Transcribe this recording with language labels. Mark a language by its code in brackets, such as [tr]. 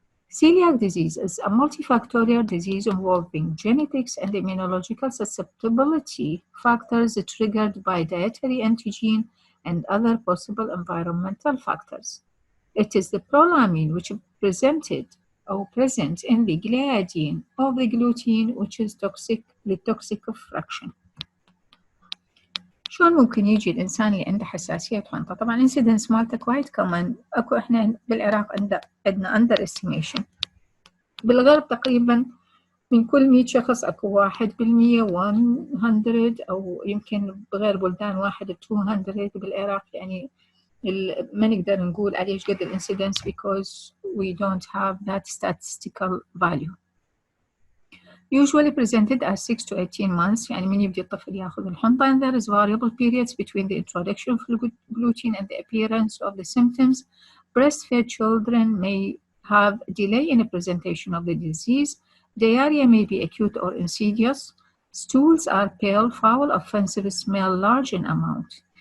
[en] Celiac disease is a multifactorial disease involving genetics and immunological susceptibility factors triggered by dietary antigen and other possible environmental factors. It is the prolamine which present in the gliadin of the gluten which is toxic للtoxic fraction. [ar] شلون ممكن يجي الإنسان اللي عنده حساسية حنطة؟ طبعاً incidence مالته quite common. أكو إحنا بالعراق عندنا underestimation. بالغرب تقريباً من كل 100 شخص أكو 1%، 100 أو يمكن بغير بلدان 1 200. بالعراق يعني ما نقدر نقول عليه قد الانسيدنس [en] because we don't have that statistical value. Usually presented as 6 to 18 months، [ar] يعني من يبدأ الطفل ياخذ الحنطة. [en] And there is variable periods between the introduction of gluten and the appearance of the symptoms. Breastfed children may have delay in the presentation of the disease. Diarrhea may be acute or insidious. Stools are pale, foul, offensive, smell large in amount.